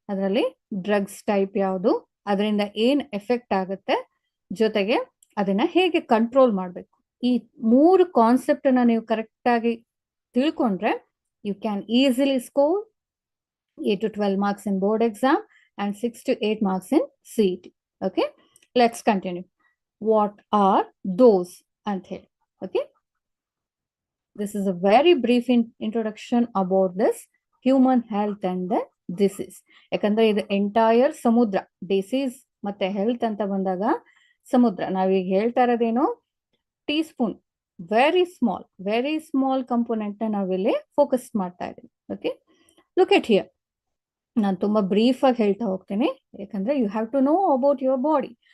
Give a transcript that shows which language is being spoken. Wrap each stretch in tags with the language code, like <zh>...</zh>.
<kn>ಅದರಲ್ಲಿ drugs type ಯಾವುದು, ಅದರಿಂದ ಏನ್ ಎಫೆಕ್ಟ್ ಆಗುತ್ತೆ, ಜೊತೆಗೆ ಅದನ್ನ ಹೇಗೆ ಕಂಟ್ರೋಲ್ ಮಾಡಬೇಕು, ಈ 3 ಕಾನ್ಸೆಪ್ಟ್ ಅನ್ನ ನೀವು ಕರೆಕ್ಟ್ ಆಗಿ ತಿಳ್ಕೊಂಡ್ರೆ</kn> <en>You can easily score 8 to 12 marks in board exam and 6 to 8 marks in CET. Okay, let's continue. What are those and okay, this is a very brief introduction about this human health and the disease.</en> <kn>ಯಾಕಂದ್ರೆ ಇದು entire ಸಮುದ್ರ, disease ಮತ್ತೆ health ಅಂತ ಬಂದಾಗ ಸಮುದ್ರ. ನಾವೀಗ ಹೇಳ್ತಾ ಇರೋದೇನು, tea spoon, very small component ನ ನಾವಿಲ್ಲಿ ಫೋಕಸ್ ಮಾಡ್ತಾ ಇದೀವಿ.</kn> <en>Okay, look at here.</en> <kn>ನಾನು ತುಂಬಾ ಬ್ರೀಫ್ ಆಗಿ ಹೇಳ್ತಾ ಹೋಗ್ತೀನಿ, ಯಾಕಂದ್ರೆ</kn> <en>You have to know about your body.</en>